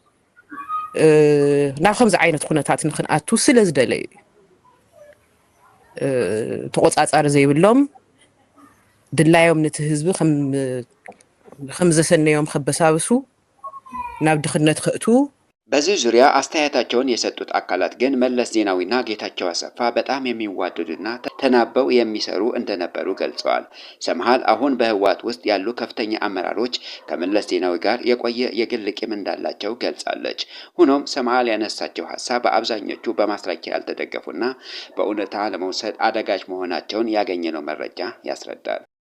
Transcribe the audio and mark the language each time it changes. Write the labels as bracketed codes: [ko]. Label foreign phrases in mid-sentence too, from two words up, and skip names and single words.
[ti] ናብ ከምዚ ዓይነት ኩነታት ንክንኣቱ ስለ ዝደለዩ ተቆጻጻሪ ዘይብሎም ድላዮም ነቲ ህዝቢ ከም ዘሰነዮም ከበሳብሱ ናብ ድኽነት ክእቱ [am] በዚህ ዙሪያ አስተያየታቸውን የሰጡት አካላት ግን መለስ ዜናዊና ጌታቸው አሰፋ በጣም የሚዋደዱና ተናበው የሚሰሩ እንደነበሩ ገልጸዋል። ሰምሃል አሁን በህወሓት ውስጥ ያሉ ከፍተኛ አመራሮች ከመለስ ዜናዊ ጋር የቆየ የግል ቂም እንዳላቸው ገልጻለች። ሆኖም ሰምሃል ያነሳቸው ሐሳብ በአብዛኞቹ በማስረጃ ያልተደገፉና በእውነታ ለመውሰድ አደጋች መሆናቸውን ያገኘነው መረጃ ያስረዳል።